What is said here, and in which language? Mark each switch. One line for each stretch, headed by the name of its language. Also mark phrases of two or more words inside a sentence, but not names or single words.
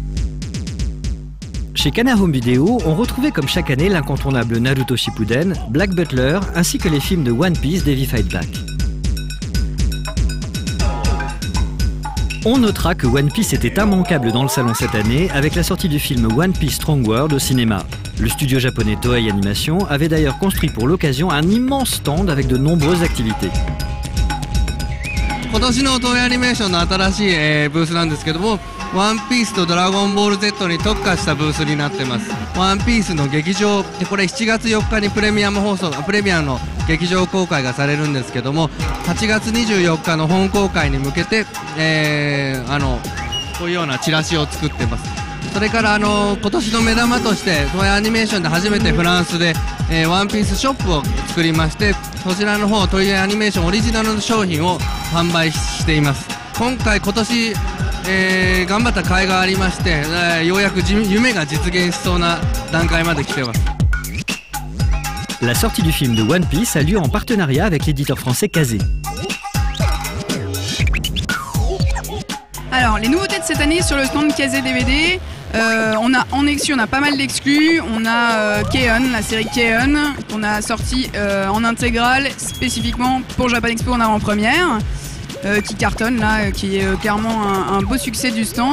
French: Chez Kana Home Video, on retrouvait comme chaque année l'incontournable Naruto Shippuden, Black Butler, ainsi que les films de One Piece, Davy Fight Back. On notera que One Piece était immanquable dans le salon cette année avec la sortie du film One Piece Strong World au cinéma. Le studio japonais Toei Animation avait d'ailleurs construit pour l'occasion un immense stand avec de nombreuses activités.
Japanese: 今年の東映アニメーションの新しいブースなんですけども、ワンピースとドラゴンボール Z に特化したブースになってます。ワンピースの劇場、これ7月4日にプレミアの劇場公開がされるんですけども、8月24日の本公開に向けて、こういうようなチラシを作ってます。それから今年の目玉として東映アニメーションで初めてフランスで、ワンピースショップを作りまして、そちらの方東映アニメーションオリジナルの商品を販売しています。今年、頑張った甲斐がありまして、ようやく夢が実現しそうな段階まで来てます。
French: La sortie du film de One Piece a lieu en partenariat avec l'éditeur français Kazé. Alors, les nouveautés de cette année sur le stand Kazé DVD, on a en exclu, on a pas mal d'exclus. On a K-On, la série K-On, qu'on a sorti en intégrale spécifiquement pour Japan Expo en avant-première, qui cartonne là, qui est clairement un beau succès du stand.